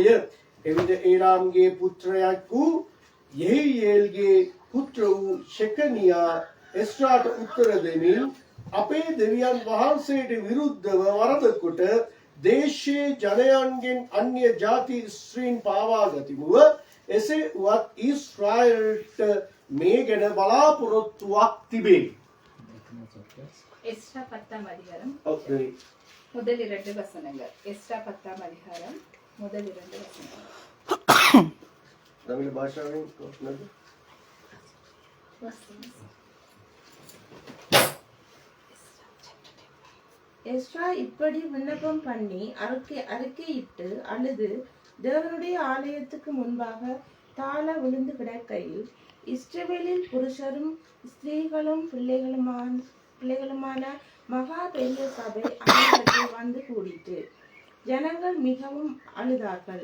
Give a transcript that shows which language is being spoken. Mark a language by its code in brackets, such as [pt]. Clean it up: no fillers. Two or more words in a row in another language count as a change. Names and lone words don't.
[si] එවිට ඒලාම්ගේ පුත්‍රයෙක් වූ යෙහියේල්ගේ පුත්‍ර වූ ශෙකනියා එස්රාට උත්තර දෙමින් අපේ දෙවියන් වහන්සේට විරුද්ධව වරද කොට දේශයේ ජනයන්ගෙන් අන්‍ය ජාති ස්ත්‍රීන් පාවා ගතිමුව එසේ වුවත් ඊශ්‍රායල්ට මේ ගැන බලාපොරොත්තුවක් තිබේ. [ta] எஸ்ரா 10ாம் அதிகாரம் [en] Okay. [ta] முதல் 2 வசனங்கள் எஸ்ரா 10ாம் அதிகாரம் முதல் 2 வசனங்கள் [si] தமிழ் භාෂාවෙන් කොහොමද? [ta] எஸ்ரா இப்படி விண்ணப்பம் பண்ணி அறிக்கையிட்டு அழுது தேவனுடைய ஆலயத்துக்கு முன்பாக தாழ விழுந்து கிடக்கையில் இஸ்ரவேலில் புருஷரும் ஸ்திரீகளும் பிள்ளைகளுமான மகா பெரிய சபை அனைவருக்கும் வந்து கூடிட்டு ஜனங்கள் மிகவும் அழுதார்கள்.